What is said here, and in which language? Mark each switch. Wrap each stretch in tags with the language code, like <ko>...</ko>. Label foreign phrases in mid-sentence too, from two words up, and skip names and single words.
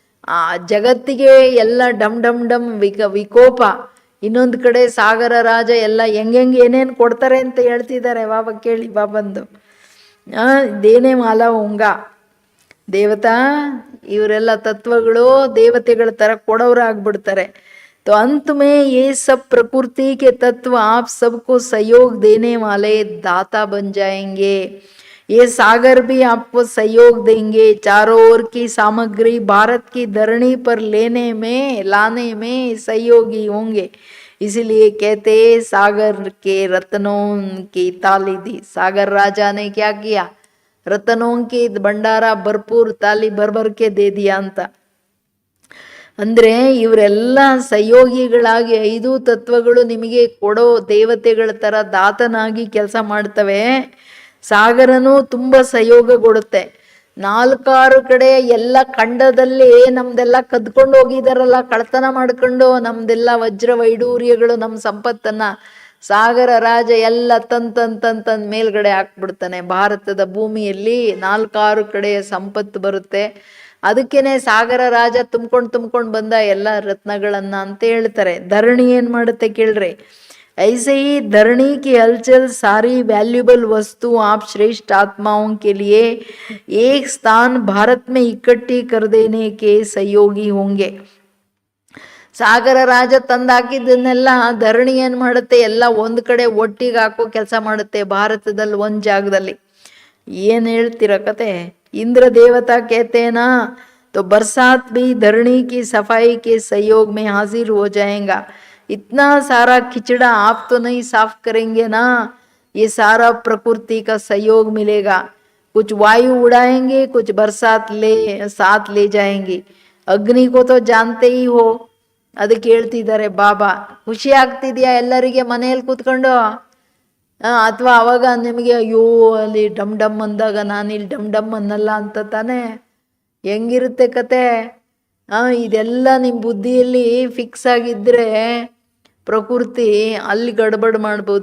<kn>ಆ ಜಗತ್ತಿಗೆ ಎಲ್ಲ ಡಮ್ ಡಮ್ ಡಮ್ ವಿಕೋಪ ಇನ್ನೊಂದು ಕಡೆ ಸಾಗರ ರಾಜ ಎಲ್ಲ ಹೆಂಗೆ ಏನೇನು ಕೊಡ್ತಾರೆ ಅಂತ ಹೇಳ್ತಿದ್ದಾರೆ. ಬಾಬಾ ಕೇಳಿ ಬಾಬಂದು ದೇನೆ ಮಾಲ ಉಂಗ ದೇವತಾ ಇವರೆಲ್ಲ ತತ್ವಗಳು ದೇವತೆಗಳ ಥರ ಕೊಡೋರಾಗ್ಬಿಡ್ತಾರೆ.</kn> <hi>तो अंत में ये सब प्रकृति के तत्व आप सबको सहयोग देने वाले दाता बन जाएंगे. ये सागर भी आपको सहयोग देंगे. चारों ओर की सामग्री भारत की धरणी पर लाने में सहयोगी होंगे. इसलिए कहते सागर के रत्नों की ताली दी. सागर राजा ने क्या किया? रत्नों की भंडारा भरपूर ताली भर भर के दे दिया ಅಂತ.</hi> <kn>ಅಂದರೆ ಇವರೆಲ್ಲ ಸಹಯೋಗಿಗಳಾಗಿ 5 ತತ್ವಗಳು ನಿಮಗೆ ಕೊಡೋ ದೇವತೆಗಳ ಥರ ದಾತನಾಗಿ ಕೆಲಸ ಮಾಡ್ತವೆ. ಸಾಗರನೂ ತುಂಬ ಸಹಯೋಗ ಕೊಡುತ್ತೆ. 4-6 ಕಡೆ ಎಲ್ಲ ಖಂಡದಲ್ಲಿ ನಮ್ದೆಲ್ಲ ಕದ್ಕೊಂಡು ಹೋಗಿದಾರಲ್ಲ, ಕಳ್ತನ ಮಾಡ್ಕೊಂಡು ನಮ್ದೆಲ್ಲ ವಜ್ರ ವೈಡೂರ್ಯಗಳು ನಮ್ಮ ಸಂಪತ್ತನ್ನ ಸಾಗರ ರಾಜ ಎಲ್ಲ ತಂದ್ ಮೇಲ್ಗಡೆ ಹಾಕ್ಬಿಡ್ತಾನೆ. ಭಾರತದ ಭೂಮಿಯಲ್ಲಿ 4-6 ಕಡೆಯ ಸಂಪತ್ತು ಬರುತ್ತೆ. ಅದಕ್ಕೇನೆ ಸಾಗರ ರಾಜ ತುಂಬ್ಕೊಂಡು ಬಂದ ಎಲ್ಲ ರತ್ನಗಳನ್ನ ಅಂತ ಹೇಳ್ತಾರೆ. ಧರಣಿ ಏನ್ ಮಾಡುತ್ತೆ ಕೇಳ್ರಿ.</kn> <hi>ऐसे ही धरणी की हलचल सारी वैल्यूबल वस्तु आप श्रेष्ठ आत्माओं के लिए एक स्थान भारत में इकट्ठी कर देने के सहयोगी होंगे.</hi> <kn>ಸಾಗರ ರಾಜ ತಂದಾಕಿದ್ದನ್ನೆಲ್ಲ ಧರಣಿ ಏನ್ ಮಾಡುತ್ತೆ, ಎಲ್ಲ ಒಂದ್ ಕಡೆ ಒಟ್ಟಿಗೆ ಹಾಕೋ ಕೆಲಸ ಮಾಡುತ್ತೆ ಭಾರತದಲ್ಲಿ ಒಂದ್ ಜಾಗದಲ್ಲಿ. ಏನ್ ಹೇಳ್ತೀರ ಕತೆ?</kn> <hi>इंद्र देवता कहते हैं ना, तो बरसात भी धरणी की सफाई के सहयोग में हाजिर हो जाएगा. इतना सारा खिचड़ा आप तो नहीं साफ करेंगे ना, ये सारा प्रकृति का सहयोग मिलेगा. कुछ वायु उड़ाएंगे, कुछ बरसात साथ ले जाएंगे. अग्नि को तो जानते ही हो.</hi> <kn>ಅದಕ್ಕೆ ಹೇಳ್ತಿದ್ದಾರೆ ಬಾಬಾ, ಖುಷಿ ಆಗ್ತಿದ್ಯಾ ಎಲ್ಲರಿಗೆ ಮನೆಯಲ್ಲಿ ಕೂತ್ಕೊಂಡು? ಅಥವಾ ಅವಾಗ ನಿಮಗೆ ಅಯ್ಯೋ ಅಲ್ಲಿ ಡಮ್ ಡಮ್ ಅಂದಾಗ ನಾನಿಲ್ಲಿ ಡಮ್ ಡಮ್ ಅನ್ನಲ್ಲ ಅಂತ ತಾನೇ? ಹೆಂಗಿರುತ್ತೆ ಕತೆ? ಇದೆಲ್ಲ ನಿಮ್ಮ ಬುದ್ಧಿಯಲ್ಲಿ ಫಿಕ್ಸ್ ಆಗಿದ್ದರೆ ಪ್ರಕೃತಿ ಅಲ್ಲಿ ಗಡ್ಬಡ್ ಮಾಡ್ಬೋದು.</kn>